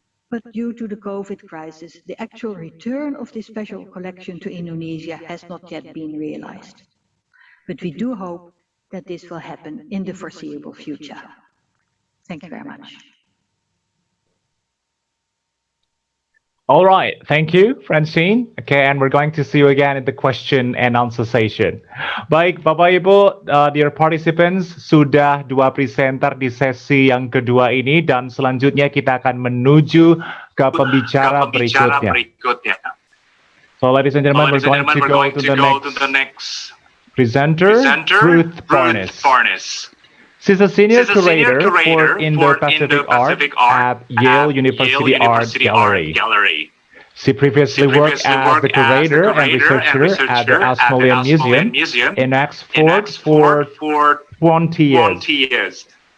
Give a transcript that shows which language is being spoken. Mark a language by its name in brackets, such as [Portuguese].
[English] But due to the COVID crisis, the actual return of this special collection to Indonesia has not yet been realized. But we do hope that this will happen in the foreseeable future. Thank you very much. All right, thank you, Francine. Okay, and we're going to see you again in the question and answer session. [Indonesian] Baik, Bapak Ibu, [English] dear participants, [Indonesian] sudah 2 presenter di sesi yang kedua ini, dan selanjutnya kita akan menuju ke pembicara berikutnya. [English] So, ladies and gentlemen, we're going to go to the next presenter, Ruth Barnes. She's a senior curator for Indo-Pacific Art at Yale University Art Gallery. She previously worked as the curator and researcher at the Smithsonian Museum in Oxford for 20 years.